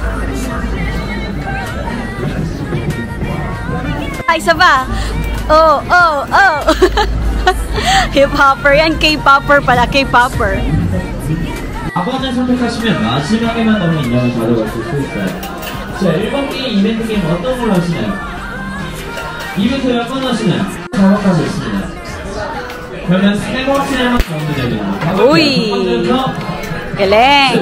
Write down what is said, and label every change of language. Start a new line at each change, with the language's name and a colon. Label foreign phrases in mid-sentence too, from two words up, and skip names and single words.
Filipino: Ay, isa ba? Oh. Hip-hopper yan. K-popper pala. K-popper.
Korean: 아버지 선택하시면 마지막에만 남은 인형을 가져가실 수 있어요. 자, 1번 게임, 이벤트 게임 어떤 걸로 하시나요? 이벤트 몇 번 하시나요? 작업하고 있습니다. 그러면 3번째만 가면 됩니다.
Filipino: Uy! Galing!